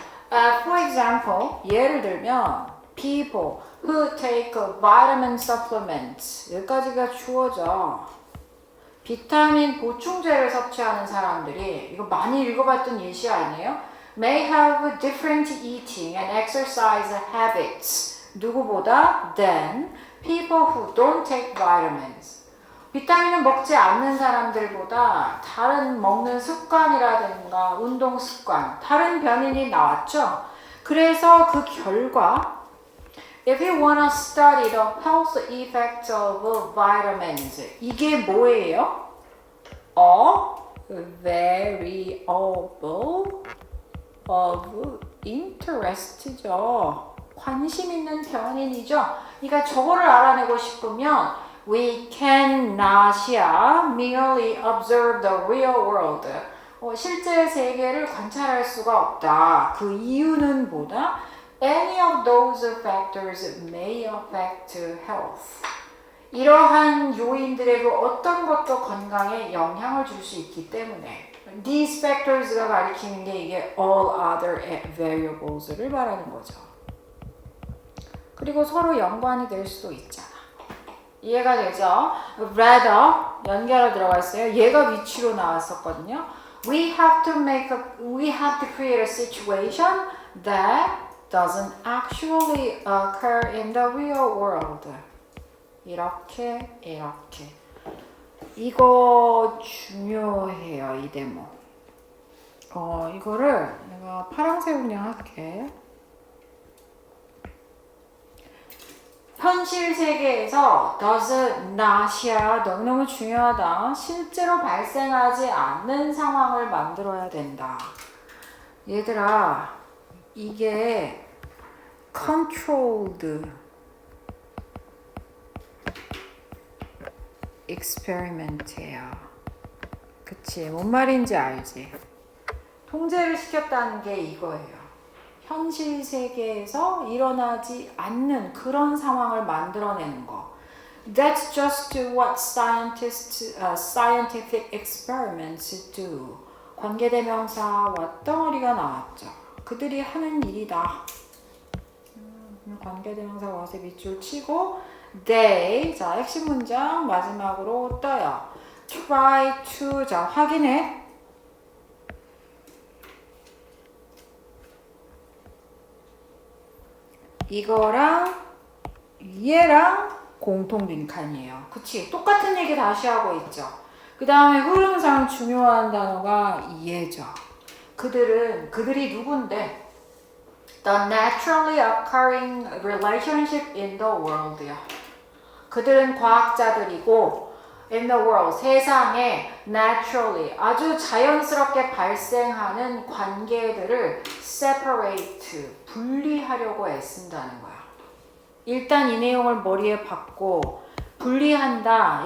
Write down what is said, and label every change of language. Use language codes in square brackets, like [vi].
[en] For example, [ko] 예를 들면 [en] people who take vitamin supplements [ko] 여기까지가 주어져. 비타민 보충제를 섭취하는 사람들이 이거 많이 읽어봤던 예시 아니에요? [en] May have different eating and exercise habits [ko] 누구보다 [en] than people who don't take vitamins. [ko] 비타민을 먹지 않는 사람들보다 다른 먹는 습관이라든가 운동 습관, 다른 변인이 나왔죠. 그래서 그 결과 [en] If you wanna study the health effects of vitamins, [ko] 이게 뭐예요? [en] A variable of interest죠. [ko] 관심 있는 변인이죠. 그러니까 저거를 알아내고 싶으면 [en] we cannot merely observe the real world. [ko] 실제 세계를 관찰할 수가 없다. 그 이유는 뭐다? [en] Any of those factors may affect health. [ko] 이러한 요인들의 그 어떤 것도 건강에 영향을 줄 수 있기 때문에 [en] these factors [ko] 가 가리키는 게 이게 [en] all other variables [ko] 를 말하는 거죠. 그리고 서로 연관이 될 수도 있잖아. 이해가 되죠? rather 연결로 들어가 있어요. 얘가 위치로 나왔었거든요. [en] We have to create a situation that doesn't actually occur in the real world. [ko] 이렇게. 이거 중요해요, 이 데모. 이거를 내가 파란색 운영할게. 현실 세계에서 does not이야 너무너무 중요하다. 실제로 발생하지 않는 상황을 만들어야 된다. 얘들아, 이게 controlled experiment예요. 그치? 뭔 말인지 알지? 통제를 시켰다는 게 이거예요. 현실 세계에서 일어나지 않는 그런 상황을 만들어내는 거. [en] That's just what scientific experiments do. [ko] 관계대명사 왓덩어리가 나왔죠. 그들이 하는 일이다. 관계대명사 와서 밑줄 치고 they, 자 핵심 문장 마지막으로 떠요. try to, 자 확인해. 이거랑 얘랑 공통 빈칸이에요. 그치? 똑같은 얘기 다시 하고 있죠. 그 다음에 흐름상 중요한 단어가 얘죠. 그들이 누군데? [en] The naturally occurring relationship in the world요. [ko] 그들은 과학자들이고 [en] in the world, [ko] 세상에 naturally, 아주 자연스럽게 발생하는 관계들을 separate, 분리하려고 애쓴다는 거야. 일단 이 내용을 머리에 박고 분리한다.